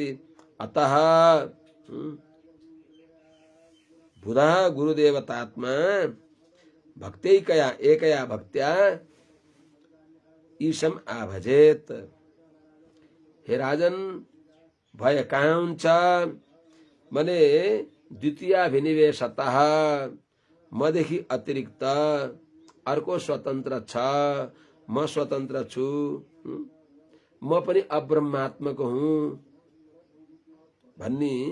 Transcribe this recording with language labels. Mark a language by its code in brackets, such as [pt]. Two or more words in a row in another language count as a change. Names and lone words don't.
[sa] अतः बुधः गुरुदेवतात्मा भक्त्यैकया एकया भक्त्या ईशम आभजेत। [ne] हे राजन, भय कहाँ हुन्छ भने द्वितीयाभिनिवेशतः मदेखि अतिरिक्त अर्को स्वतन्त्र छ, म स्वतन्त्र छु, म पनि अब्रह्मात्मक हुँ भन्ने